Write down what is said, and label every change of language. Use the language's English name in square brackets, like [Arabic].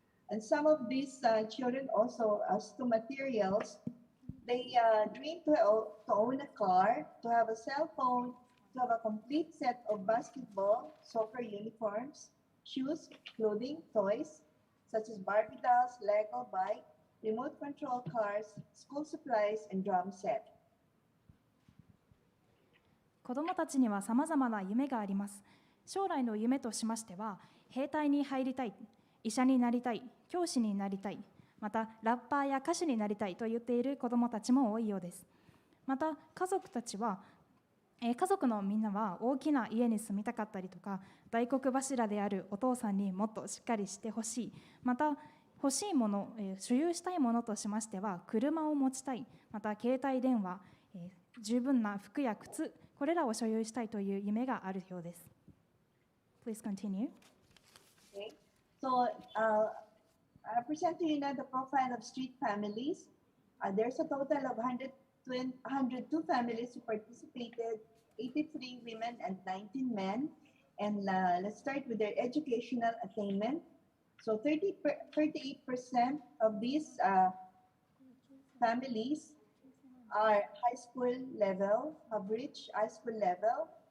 [English] And some of these children also, as to materials, they dream to own a car, to have a cell phone, to have a complete set of basketball, soccer uniforms, shoes, clothing, toys, such as Barbie dolls, Lego, bike, remote control cars, school supplies, and drum set. [Japanese] 子どもたちにはさまざまな夢があります。将来の夢としましては、兵隊に入りたい、医者になりたい、教師になりたい、またラッパーや歌手になりたいと言っている子どもたちも多いようです。また家族のみんなは大きな家に住みたかったりとか、大黒柱であるお父さんにもっとしっかりしてほしい、また欲しいもの、所有したいものとしましては車を持ちたい、また携帯電話、十分な服や靴、これらを所有したいという夢があるようです。 [English] Please continue. Okay. So I present to you now the profile of street families. There's a total of 102 families who participated, 83 women and 19 men. And let's start with their educational attainment. So 38% of these families are high school level, have reached high school level.